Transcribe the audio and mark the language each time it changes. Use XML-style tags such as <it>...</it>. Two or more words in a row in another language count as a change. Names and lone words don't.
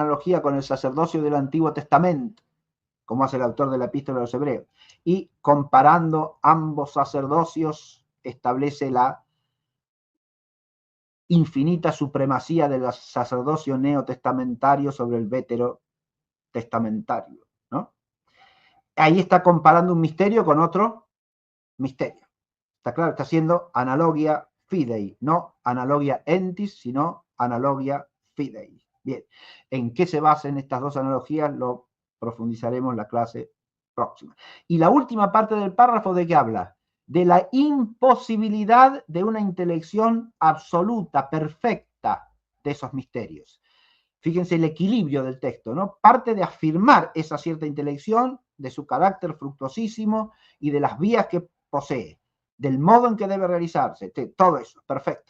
<es>analogía con el sacerdocio del Antiguo Testamento, como hace el autor de la Epístola de los Hebreos, y comparando ambos sacerdocios establece la infinita supremacía del sacerdocio neotestamentario sobre el veterotestamentario, ¿no? Ahí está comparando un misterio con otro misterio. Está claro, está haciendo</es> <la>analogia fidei,</la> <es>no</es> <la>analogia entis,</la> <es>sino</es> <la>analogia fidei.</la> <es>Bien, ¿en qué se basan estas dos analogías? Lo profundizaremos en la clase próxima. Y la última parte del párrafo, ¿de qué habla? De la imposibilidad de una intelección absoluta, perfecta de esos misterios. Fíjense el equilibrio del texto, ¿no? Parte de afirmar esa cierta intelección, de su carácter fructuosísimo y de las vías que posee, del modo en que debe realizarse, todo eso, perfecto.</es>